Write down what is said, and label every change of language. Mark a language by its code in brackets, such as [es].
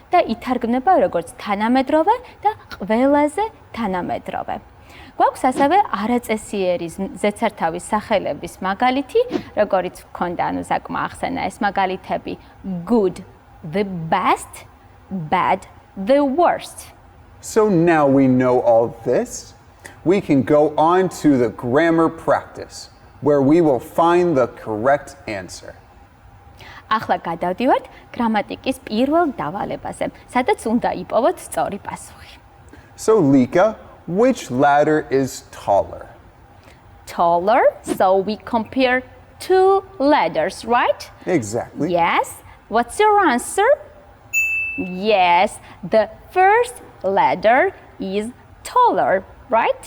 [ka] და ითარგმნება როგორც თანამედროვე და ყველაზე თანამედროვე. გვაქვს ასევე არაწესიერი ზედსართავის სახელების მაგალითი, როგორიც გვქონდა, საკმა ახსენა ეს მაგალითები [en] good, the best, bad, the worst. So now we know all this. We can go on to the grammar practice, where we will find the correct answer. [ka] ახლა გადავდივართ გრამატიკის პირველ დავალებაზე, სადაც უნდა იპოვოთ სწორი პასუხი. [en] So Lika, which letter is taller? Taller, so we compare two letters, right? Exactly. Yes. What's your answer? Yes, the first letter is taller, right?